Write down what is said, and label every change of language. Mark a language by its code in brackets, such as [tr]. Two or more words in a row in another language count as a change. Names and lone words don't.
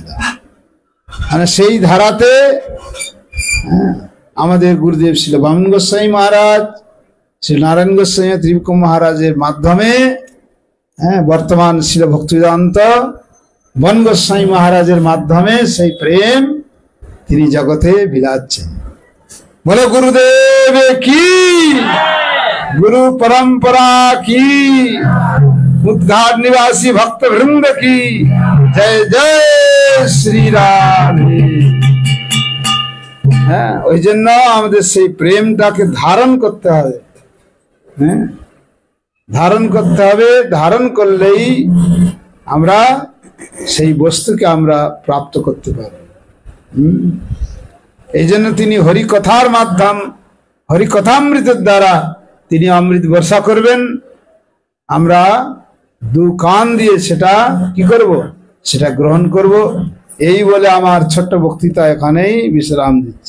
[bn] মানে সেই ধারাতে আমাদের গুরুদেব ছিল বামন গোস্বামী মহারাজ, শ্রী নারায়ণ গোস্বামী ত্রিবিক্রম মহারাজের মাধ্যমে, বর্তমান ছিল ভক্তিবেদান্ত বন গোস্বামী মহারাজের মাধ্যমে সেই প্রেম তিনি জগতে বিলাচ্ছেন। বলে গুরুদেব কি, গুরু [hi] परंपरा की, उद्घाट निवासी भक्त वृंद की जय जय श्री राम। [bn] হ্যাঁ, ওই জন্য আমাদের সেই প্রেমটাকে ধারণ করতে হবে। ধারণ করতে হবে। ধারণ করলেই আমরা সেই বস্তুকে আমরা প্রাপ্ত করতে পারব। এই জন্য তিনি হরিকথার মাধ্যম, হরিকথামৃতের দ্বারা তিনি অমৃত বর্ষা করবেন। আমরা দু কান দিয়ে সেটা কি করব? সেটা গ্রহণ করব। এই বলে আমার ছোট্ট বক্তৃতা এখানেই বিশ্রাম দিচ্ছি।